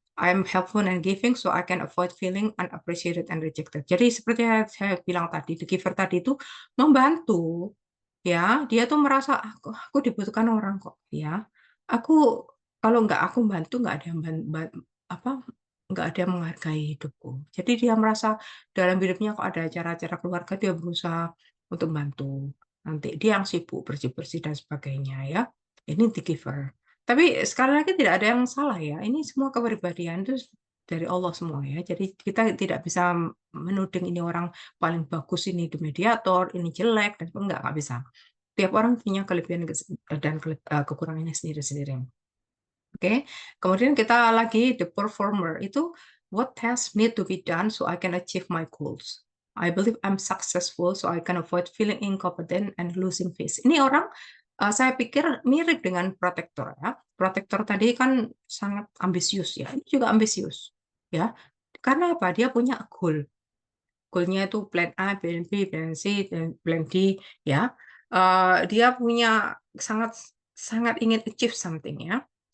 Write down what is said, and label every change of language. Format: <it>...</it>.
<en>I'm helpful and giving so I can avoid feeling unappreciated and rejected.</en> <id>Jadi seperti yang saya bilang tadi, the giver tadi itu membantu, ya. Dia tuh merasa aku dibutuhkan orang kok, ya. Aku kalau nggak aku bantu nggak ada yang apa nggak ada yang menghargai hidupku. Jadi dia merasa dalam hidupnya kok ada acara-acara keluarga dia berusaha untuk bantu. Nanti dia yang sibuk bersih-bersih dan sebagainya ya. Ini the giver. Tapi sekali lagi tidak ada yang salah ya. Ini semua kepribadian itu dari Allah semua ya. Jadi kita tidak bisa menuding ini orang paling bagus, ini the mediator, ini jelek dan enggak bisa. Tiap orang punya kelebihan dan kekurangannya sendiri-sendiri. Oke, kemudian kita lagi</id> <en>the performer itu what tasks need to be done so I can achieve my goals. I believe I'm successful so I can avoid feeling incompetent and losing face.</en> <id>Ini orang saya pikir mirip dengan protektor ya. Protektor tadi kan sangat ambisius ya. Ini juga ambisius ya. Karena apa? Dia punya goal. Goalnya itu plan A, plan B, plan C, dan plan D ya. Dia punya sangat sangat ingin</id> <en>achieve something</en> <id>ya.</id>